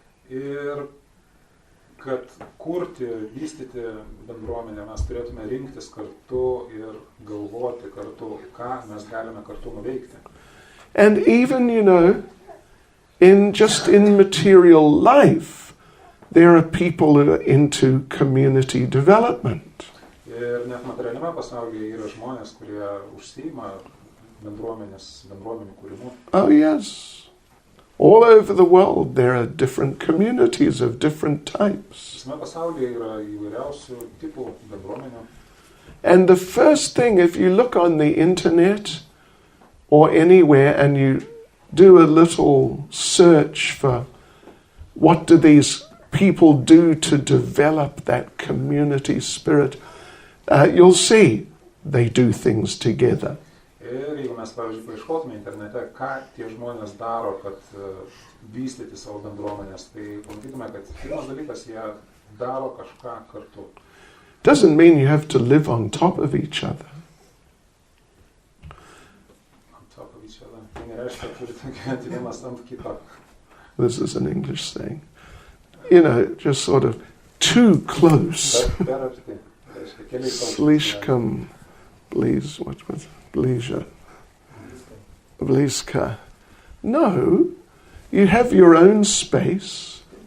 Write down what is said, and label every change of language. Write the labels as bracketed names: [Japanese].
[Lithuanian] Ir kad kurti, vystyti bendruomenę, mes turėtume rinktis kartu ir galvoti kartu, ką mes galime kartu nuveikti. [English] And even, you know, in material life, there are people who are into community development. [Lithuanian] Ir net materialiame pasaulyje yra žmonės, kurie užsiima bendruomenių kūrimu. [English] Oh yes. All over the world there are different communities of different types. [Lithuanian] Visame pasaulyje yra įvairiausių tipų bendruomenių. [English] And the first thing, if you look on the internet or anywhere and you do a little search for what do these people do to develop that community spirit, you'll see they do things together. [Lithuanian] Ir jeigu mes, pavyzdžiui, paieškotume internete, ką tie žmonės daro, kad vystyti savo bendruomenės, tai pamatytume, kad pirmas dalykas, jie daro kažką kartu. [English] Doesn't mean you have to live on top of each other. On top of each other. [Lithuanian] Tai nereiškia, kad turite gyventi vienas ant kito. [English] This is an English saying. You know, just sort of too close. [Russian] Slishkam, [English] please, what was [Russian] Blizia? Blizka. [English] No, you have your own space.